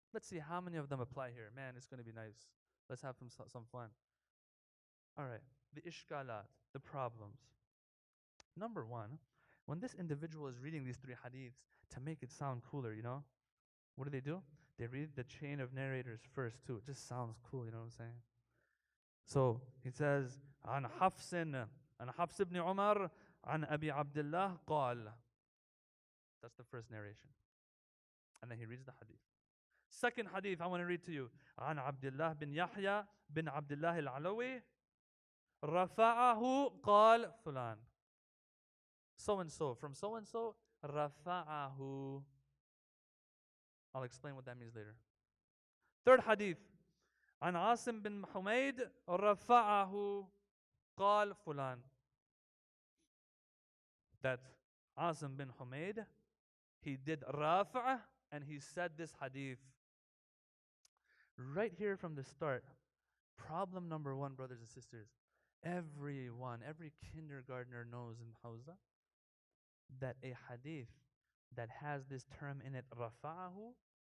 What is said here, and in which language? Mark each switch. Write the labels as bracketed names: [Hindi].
[English] Let's see how many of them apply here. Man, it's going to be nice. Let's have some fun. All right, the ishkalat, the problems. Number one, when this individual is reading these 3 hadiths, to make it sound cooler, what do? They read the chain of narrators first too. It just sounds cool, you know what I'm saying? So he says, [Arabic] عن حفص ibn Umar, عن أبي عبد الله قال. [English] That's the first narration. And then he reads the hadith. Second hadith I want to read to you. [Arabic] عن عبد الله بن يحيى بن عبد الله العلوي رفعه قال فلان. [English] So and so. From so and so, رفعه. I'll explain what that means later. Third hadith. [Arabic] عن عاصم بن حميد رفعه قال فلان. [English] That Asim bin Humayd, he did rafa' and he said this hadith. Right here from the start, problem number 1, brothers and sisters. Every kindergartner knows in Hausa that a hadith that has this term in it, rafa'ahu,